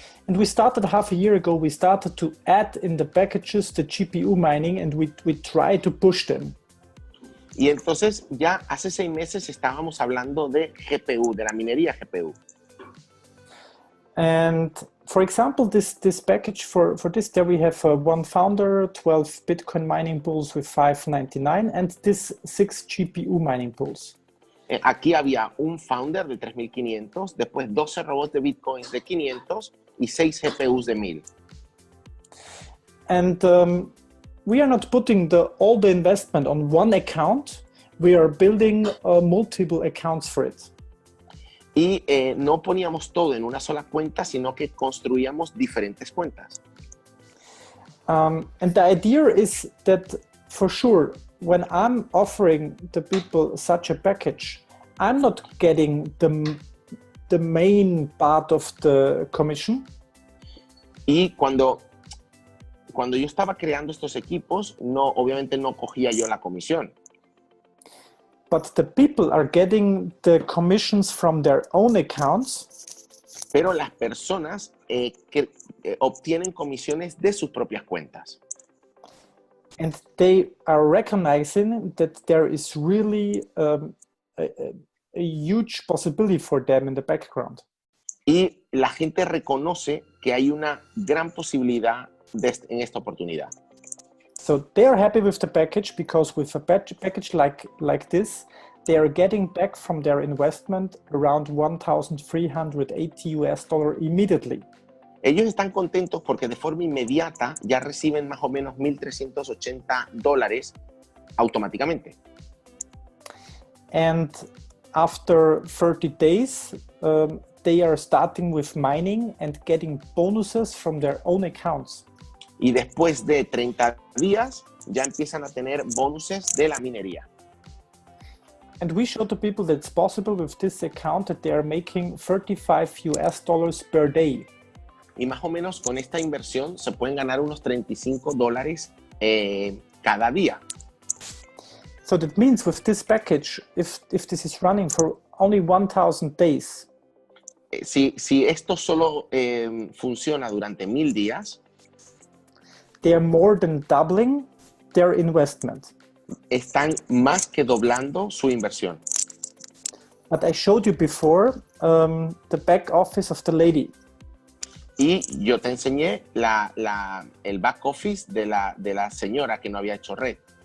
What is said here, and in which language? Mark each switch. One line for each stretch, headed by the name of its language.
English: And we started half a year ago, we started to add in the packages the GPU mining, and we try to push them.
Spanish: Y entonces ya hace 6 meses estábamos hablando de GPU, de la minería GPU.
English: And for example, this package for this, there we have one founder, 12 Bitcoin mining pools with 599, and this 6 GPU mining pools.
Spanish: Aquí había un founder de 3.500, después 12 robots de Bitcoin de 500 y 6 GPUs de 1.000.
English: And we are not putting all the investment on one account. We are building multiple accounts for it.
Spanish: Y no poníamos todo en una sola cuenta, sino que construíamos diferentes cuentas.
English: And the idea is that for sure, when I'm offering the people such a package, I'm not getting the main part of the commission.
Spanish: Y cuando yo estaba creando estos equipos, obviamente no cogía yo la comisión.
English: But the people are getting the commissions from their own accounts.
Spanish: Pero las personas obtienen comisiones de sus propias cuentas.
English: And they are recognizing that there is really a huge possibility for them in the background.
Spanish: Y la gente reconoce que hay una gran posibilidad en esta oportunidad.
English: So they are happy with the package because with a package like this, they are getting back from their investment around $1,380 immediately.
Spanish: Ellos están contentos porque de forma inmediata ya reciben más o menos $1,380 automáticamente.
English: And after 30 days, they are starting with mining and getting bonuses from their own accounts.
Spanish: Y después de 30 días ya empiezan a tener bonuses de la minería.
English: And we show to people that it's possible with this account that they are making $35 per day.
Spanish: Y más o menos con esta inversión se pueden ganar unos $35 cada día.
English: So that means with this package, if this is running for only 1,000 days,
Spanish: si esto solo funciona durante 1000 días,
English: they are more than doubling their investment.
Spanish: Están más que doblando su inversión.
English: But I showed you before the back office of the lady.
Spanish: Y yo te enseñé el back office de la señora que no había hecho red.